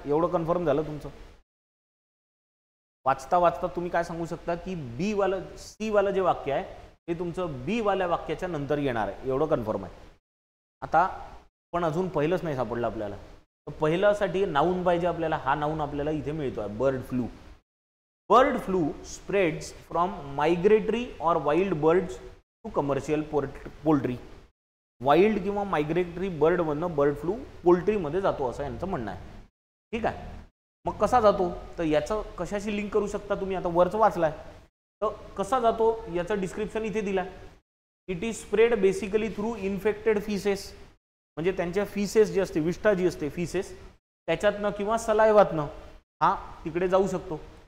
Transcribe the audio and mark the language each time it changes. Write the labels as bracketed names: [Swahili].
[Marathi] एवढं कन्फर्म झालं तुमचं. वाचता वाचता तुम्ही काय सांगू शकता की बी वाला सी वाला जे वाक्य आहे ते तुमचं बी वाल्या वाक्याच्या नंतर येणार आहे, एवढं कन्फर्म आहे. आता पण अजून पहिलंच नाही सापडलं आपल्याला. तर पहिल्यासाठी नाऊन पाहिजे आपल्याला. हा नाऊन आपल्याला इथे मिळतो आहे, bird flu. [English] Bird flu spreads from migratory or wild birds to commercial poultry. [Marathi] Wild किंवा मायग्रेटरी बर्डमधनं बर्ड फ्लू पोल्ट्रीमध्ये जातो असं यांचं म्हणणं आहे, ठीक आहे. मग कसा जातो, तर याचं कशाशी लिंक करू शकता तुम्ही. आता वरचं वाचलाय, तर कसा जातो याचं डिस्क्रिप्शन इथे दिलाय. [English] it is spread basically through infected faeces, [Marathi] म्हणजे त्यांच्या फिसेस जी असते, विष्ठा जी असते फिसेस, त्याच्यातनं किंवा सलायवातनं हा तिकडे जाऊ शकतो.